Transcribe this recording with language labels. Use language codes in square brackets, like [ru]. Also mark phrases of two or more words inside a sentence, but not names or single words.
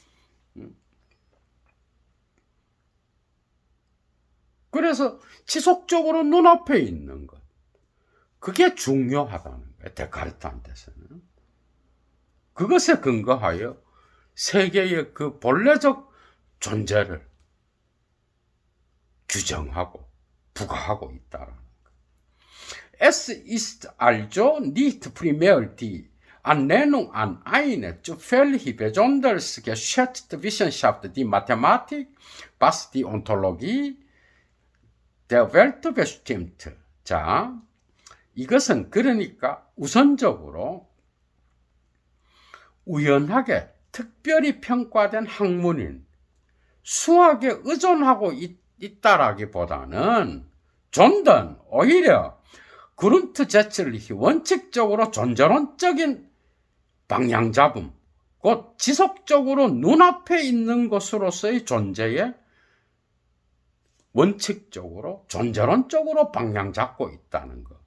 [ko] 그래서 지속적으로 눈앞에 있는 것. 그게 중요하다는 거예요, 데카르트한테서는. 그것에 근거하여 세계의 그 본래적 존재를 규정하고 부과하고 있다라는 거예요. [de] Es ist also nicht primär die Annennung an eine zufällig besonders geschätzte Wissenschaft, die Mathematik, was die Ontologie der Welt bestimmt. [ko] 자, 이것은 그러니까 우선적으로 우연하게 특별히 평가된 학문인 수학에 의존하고 있다라기보다는 존든 오히려 그룬트제츠리히 원칙적으로 존재론적인 방향잡음, 곧 지속적으로 눈앞에 있는 것으로서의 존재에 원칙적으로 존재론적으로 방향 잡고 있다는 거.